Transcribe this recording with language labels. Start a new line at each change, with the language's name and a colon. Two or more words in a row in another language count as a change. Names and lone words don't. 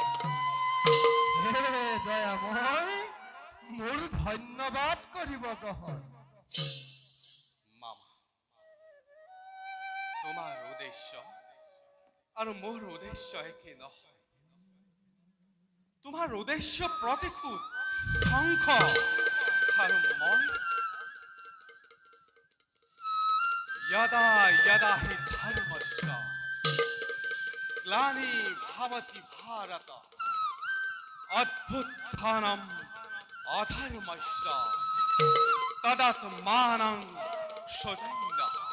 Assamese: হে দয়াময়, মোৰ ধন্যবাদ কৰিব গ্ৰহণ। মামা, তোমাৰ উদ্দেশ্য আৰু মোৰ উদ্দেশ্য একে নহয়। তোমাৰ উদ্দেশ্য প্ৰতিশোধ, ধ্বংস, আৰু মই
Sanskrit: यदा यदा हि धर्मस्य ग्लानि भवति भारत अभ्युत्थानम् अधर्मस्य तदात्मानं सृजन्यः